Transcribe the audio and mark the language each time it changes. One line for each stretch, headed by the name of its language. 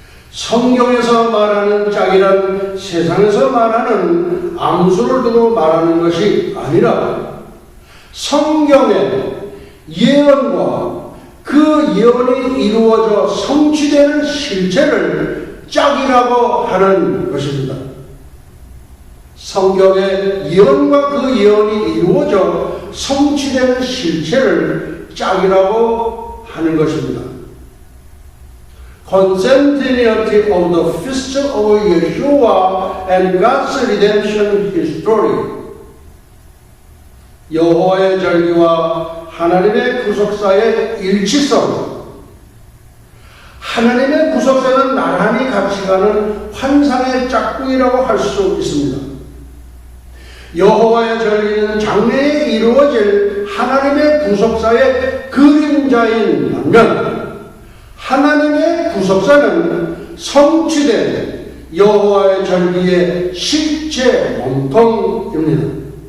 Korean: 성경에서 말하는 짝이란 세상에서 말하는 암수를 두고 말하는 것이 아니라 성경의 예언과 그 예언이 이루어져 성취되는 실체를 짝이라고 하는 것입니다. 성경의 예언과 그 예언이 이루어져 성취되는 실체를 짝이라고 하는 것입니다.
English: Continuity of the feast of Yeshua and God's redemption history.
Korean: 여호와의 절기와 하나님의 구속사의 일치성. 하나님의 구속사는 나란히 같이 가는 환상의 짝꿍이라고 할 수 있습니다. 여호와의 절기는 장래에 이루어질 하나님의 구속사의 그림자인 반면 하나님의 구속사는 성취된 여호와의 절기의 실제 몸통입니다.